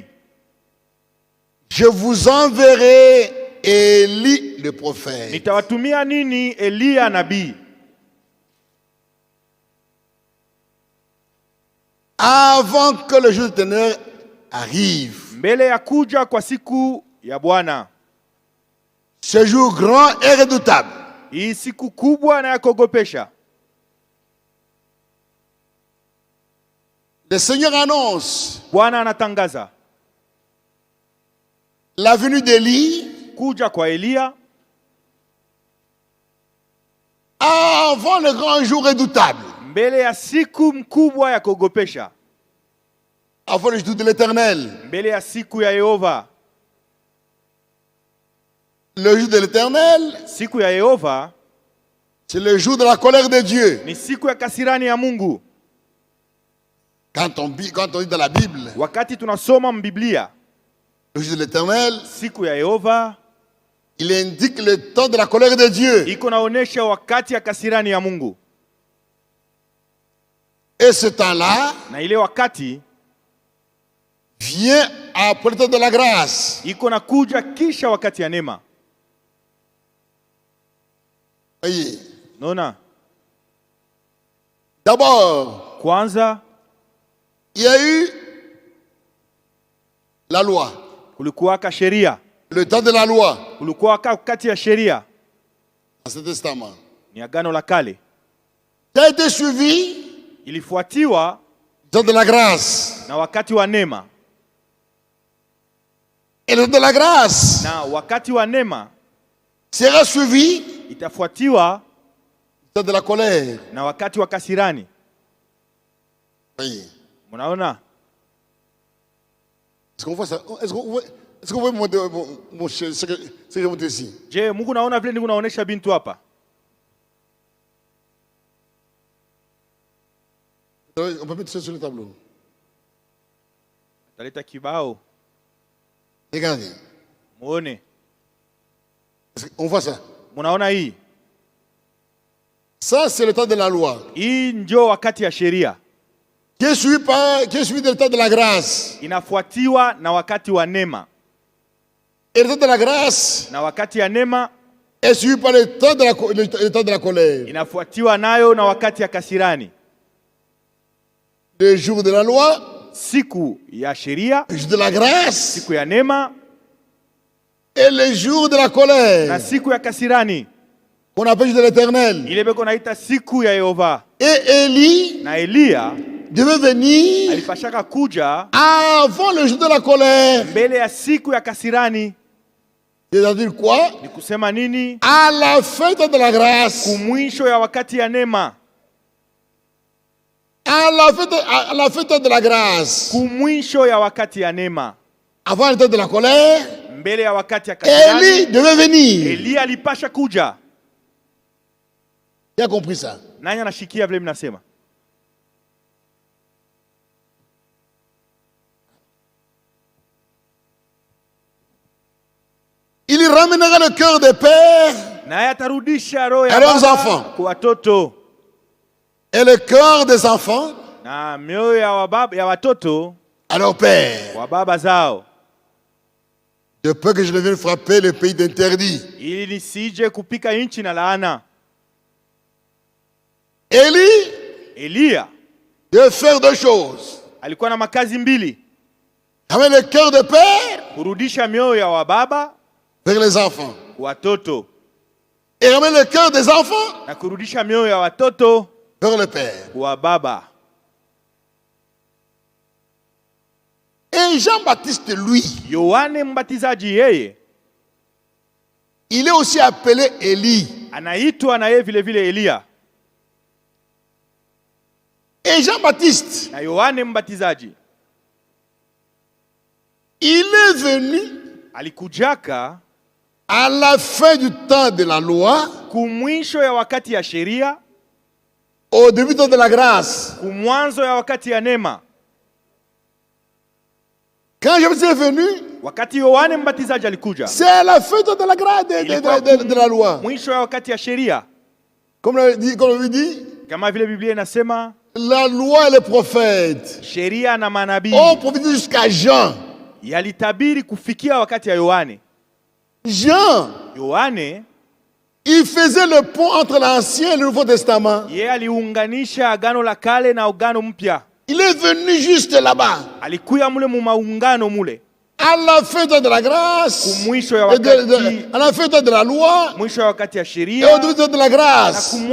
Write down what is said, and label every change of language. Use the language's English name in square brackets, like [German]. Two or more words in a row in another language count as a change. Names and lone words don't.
[French] je vous enverrai Élie le prophète. [Swahili] nitawatumia nini Elia nabii, [French] Avant que le jour du ténèbre arrive. [Swahili] mbele ya kuja kwa siku ya Bwana. [French] Ce jour grand et redoutable. [Swahili] hii siku kubwa na ya kuogopesha. [French] Le Seigneur annonce [Swahili] Bwana anatangaza [French] la venue d'Élie [Swahili] kuja kwa Eliya [French] avant le grand jour redoutable, [Swahili] mbele ya siku mkubwa ya kuogopesha, [French] avant le jour de l'Éternel. [Swahili] mbele ya siku ya Yehova. [French] Le jour de l'Éternel, [Swahili] Siku ya Yehova [French] c'est le jour de la colère de Dieu. [Swahili] ni siku ya kasirani ya Mungu. [French] Quand on dit dans la Bible, [Swahili] Wakati tunasoma mbiblia [French] le jour de l'Éternel, [Swahili] siku ya Yehova, [French] il indique le temps de la colère de Dieu. [Swahili] iko naonesha wakati ya kasirani ya Mungu. [French] Et ce temps-là [Swahili] Na ile wakati [French] vient après le temps de la grâce. [Swahili] iko na kuja kisha wakati ya neema. [French] Voyez. [Swahili] Nona, [French] D'abord, [Swahili] kwanza [French] il y a eu la loi, [Swahili] kulikuwaka sheria, [French] le temps de la loi, [Swahili] kulikuwaka wakati ya sheria, [French] Ancien Testament, [Swahili] ni agano la kale, [French] qui a été suivi [Swahili] ilifuatiwa [French] du temps de la grâce. [Swahili] na wakati wa neema. [French] Et le temps de la grâce [Swahili] Na wakati wa neema [French] sera suivi [Swahili] itafuatiwa [French] du temps de la colère. [Swahili] na wakati wa kasirani. [French] Voyez. [Swahili] Mnaona? [French] Est-ce qu'on voit ça? Est-ce qu'on voit mon cher, ce que je montre ici? [Swahili] Je, Mungu naona vile ndivyo naonesha bintu hapa. [French] On peut mettre ça sur le tableau. [Swahili] Taleta kibao, [French] Regardez. [Swahili] muone. [French] On voit ça. [Swahili] Mnaona hii? [French] Ça, c'est le temps de la loi. [Swahili] Hii ndio wakati ya sheria. [French] Qui est suivi le temps de la grâce. [Swahili] Inafuatiwa na wakati wa neema. [French] Et le temps de la grâce [Swahili] Na wakati ya neema [French] est suivi par le temps de la colère. [Swahili] inafuatiwa nayo na wakati ya kasirani. [French] Le jour de la loi, [Swahili] Siku ya sheria, [French] le jour de la grâce [Swahili] siku ya neema [French] et le jour de la [Swahili] na [French] colère, [Swahili] siku ya kasirani. [French] qu'on appelle jour de l'Éternel. [Swahili] Ile beko naita siku ya Yehova. [French] Et Élie [Swahili] Na Eliya [French] devait venir [Swahili] alipashaka kuja [French] avant le jour de la colère. [Swahili] mbele ya siku ya kasirani. [French] C'est-à-dire quoi? [Swahili] Ni kusema nini? [French] À la fin de la grâce. [Swahili] Kumwisho ya wakati ya neema. [French] À la fin de la grâce. [Swahili] Kumwisho ya wakati ya neema. [French] Avant le temps de la colère, [Swahili] Mbele ya wakati ya Élie kasirani. [French] devait venir. [Swahili] Eliya alipasha kuja. [French] Qui a compris ça? [Swahili] Nani anashikia vile mnasema? [French] Il ramènera le cœur des pères [Swahili] Naye atarudisha roho ya [French] Et leurs [Swahili] baba [French] enfants. [Swahili] kwa watoto [French] et le cœur des enfants [Swahili] na mioyo ya watoto [French] à leur père. [Swahili] kwa baba zao, [French] De peur que je ne vienne frapper le pays d'interdit. [Swahili] ili nisije kupika nchi na laana. [French] Élie [Swahili] Eliya [French] devait faire deux choses. [Swahili] alikuwa na makazi mbili: [French] Avec le cœur des pères [Swahili] kurudisha mioyo ya baba [French] vers les enfants. [Swahili] kwa watoto [French] Et ramener le cœur des enfants [Swahili] na kurudisha mioyo ya watoto [French] vers le père. [Swahili] kwa baba. [French] Et Jean-Baptiste, lui, [Swahili] Yohane Mbatizaji yeye [French] il est aussi appelé Élie. [Swahili] anaitwa na yeye vile vile Eliya. [French] Et Jean-Baptiste, [Swahili] Na Yohane Mbatizaji [French] il est venu [Swahili] alikujaka [French] à la fin du temps de la loi, [Swahili] kumwisho ya wakati ya sheria, [French] au début du temps de la grâce. [Swahili] kumwanzo ya wakati ya neema. [French] Quand Jean-Baptiste est venu, [Swahili] Wakati Yohane Mbatizaji alikuja, [French] c'est à la fin de la grâce de la loi. [Swahili] mwisho ya wakati ya sheria. [French] Comme on lui dit, [Swahili] Kama vile Biblia inasema, [French] la loi et les prophètes [Swahili] sheria na manabii [French] ont prophétisé jusqu'à Jean. [Swahili] yalitabiri kufikia wakati ya Yohane. [French] Jean, [Swahili] Yohane [French] il faisait le pont entre l'Ancien et le Nouveau Testament. [Swahili] yeye aliunganisha agano la kale na agano mpya. [French] Il est venu juste là-bas. [Swahili] Alikuya mule mu maungano mule. [French] À la fin de la grâce, à la fin de la loi, et au début de la grâce.